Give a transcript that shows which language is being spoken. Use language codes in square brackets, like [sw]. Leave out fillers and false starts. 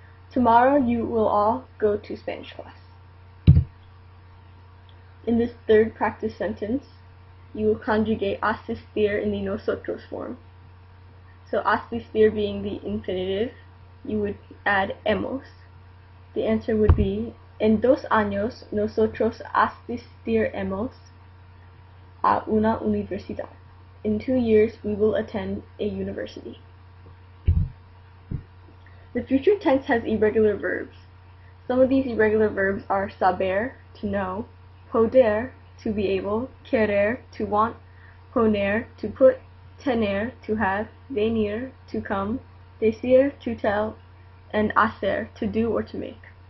[en] Tomorrow you will all go to Spanish class. In this third practice sentence, you will conjugate asistir in the nosotros form. So asistir being the infinitive, you would add hemos. The answer would be [es] en 2 años nosotros asistiremos a una universidad. [en] In 2 years we will attend a university. The future tense has irregular verbs. Some of these irregular verbs are saber, to know, poder, to be able, querer, to want, poner, to put, tener, to have, venir, to come, decir, to tell, and hacer, to do or to make.